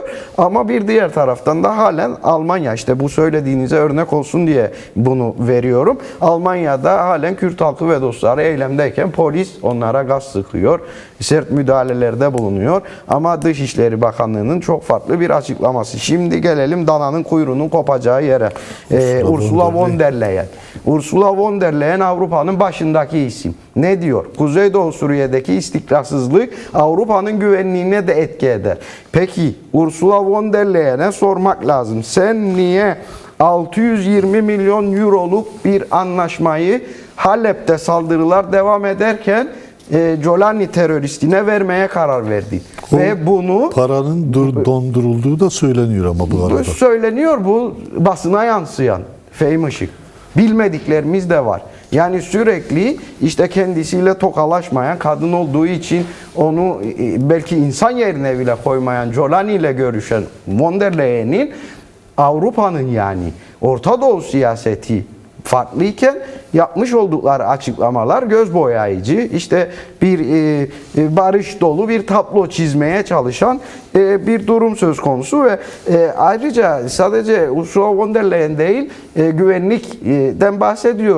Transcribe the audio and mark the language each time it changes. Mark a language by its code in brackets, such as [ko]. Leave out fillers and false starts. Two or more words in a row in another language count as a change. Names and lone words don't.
[tr] Ama bir diğer taraftan da halen Almanya, işte bu söylediğinize örnek olsun diye bunu veriyorum. Almanya'da halen Kürt halkı ve dostları eylemdeyken polis onlara gaz sıkıyor. Sert müdahalelerde bulunuyor. Ama Dışişleri Bakanlığı'nın çok farklı bir açıklaması. Şimdi gelelim dananın kuyruğunun kopacağı yere. Ursula von der Leyen. Ursula von der Leyen Avrupa'nın başındaki isim. Ne diyor? Kuzeydoğu Suriye'deki istikrarsızlık Avrupa'nın güvenliğine de etki eder. Peki Ursula von der Leyen'e sormak lazım. Sen niye 620 milyon euroluk bir anlaşmayı Halep'te saldırılar devam ederken Jolani teröristine vermeye karar verdi? Ve bunu paranın dondurulduğu da söyleniyor ama bu arada. Söyleniyor, bu basına yansıyan Fehim Işık. Bilmediklerimiz de var. Yani sürekli işte kendisiyle tokalaşmayan, kadın olduğu için onu belki insan yerine bile koymayan Jolani ile görüşen von der Leyen'in Avrupa'nın, yani Orta Doğu siyaseti farklıyken yapmış oldukları açıklamalar göz boyayıcı. İşte bir barış dolu bir tablo çizmeye çalışan bir durum söz konusu ve ayrıca sadece Ursula von der Leyen değil, güvenlikten bahsediyor.